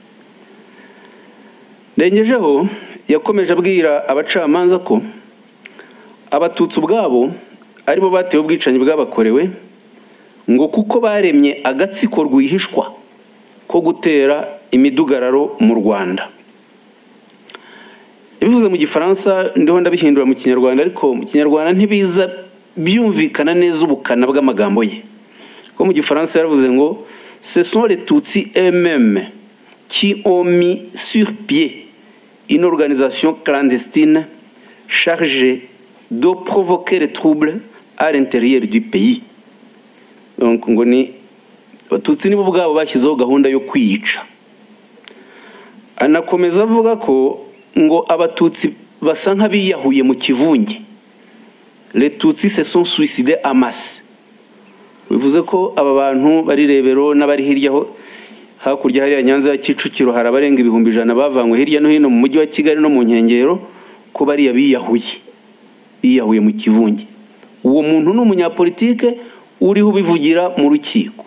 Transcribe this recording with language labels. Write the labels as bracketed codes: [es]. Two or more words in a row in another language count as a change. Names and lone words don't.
[rw] Ndengejeho yakomeje abwira abacamanza ko Abatutsi ubwabo aribo batewe ubwicanyi bwabakorewe, ngo kuko baremye agatsiko rwihishwa ko gutera imidugararo mu Rwanda. Bivuze mu Gifaransa, ndiho ndabihindura mu Kinyarwanda, ariko mu Kinyarwanda ntibiza byumvikana neza ubukana bw'amagambo ye. Ko mu Gifaransa yaravuze ngo [fr] ce sont les Tutsis eux-mêmes qui ont mis sur pied une organisation clandestine chargée de provoquer les troubles à l'intérieur du pays. [rw] Donc ngo ni abatutsi nibo ubwabo bashyizeho gahunda yo kwiyica. Anakomeza avuga ko ngo abatutsi basa nk'abiyahuye mu kivunge. [fr] Les Tutsis se sont suicidés en masse. [rw] Bivuze ko aba bantu bari Rebero n'abari hirya hakurya hariya Nyanza ya Kicukiro hari abarenga 100,000 bavanywe hirya no hino mu mujyi wa Kigali no mu nkengero ko bari biyahuye mu kivunge. Uwo muntu n'umunyapolitike uriho ubivugira mu rukiko.